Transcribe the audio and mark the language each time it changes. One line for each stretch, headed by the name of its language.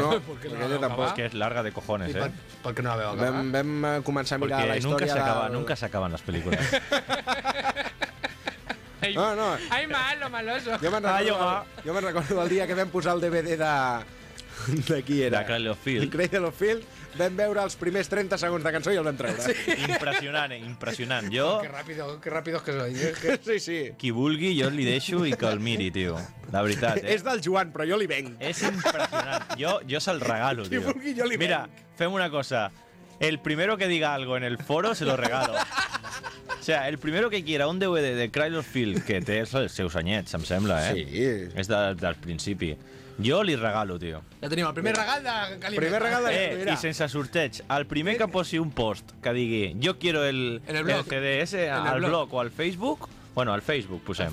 Spanish: No, porque no la veo acabar. Es que es larga de cojones, eh? Porque no la veo acabar.
Catalan: Vam començar a mirar la història... Nunca s'acaben les pel·lícules. No.
Spanish: Ay, malo, maloso.
Catalan: Jo me'n recordo el dia que vam posar el DVD de... De qui era? De Cradle of Field. Cradle of Field. Vam veure els primers 30 segons de cançó i el vam treure. Sí. Impressionant, impressionant. Jo...
Spanish: Que ràpidos que soy. Sí.
Catalan: Qui vulgui, jo li deixo i que el miri, tio. La veritat, És del Joan, però jo li venc. És impressionant. Jo se'l regalo, tio. Qui vulgui, jo li venc. Mira, fem una cosa.
Spanish: El primero que diga algo en el foro, se lo regalo. O sea, el primero que quiera un DVD de Cradle of Field,
Catalan: que té els seus anyets, em sembla,
Spanish: Sí.
Catalan: És del principi. Jo li regalo, tio. Ja tenim el primer regal de Calimera. Primer regal de Calimera. I sense sorteig, el primer que posi un post que digui
Spanish: jo quiero el CDS
Catalan: al blog o al Facebook... Bueno, al Facebook posem.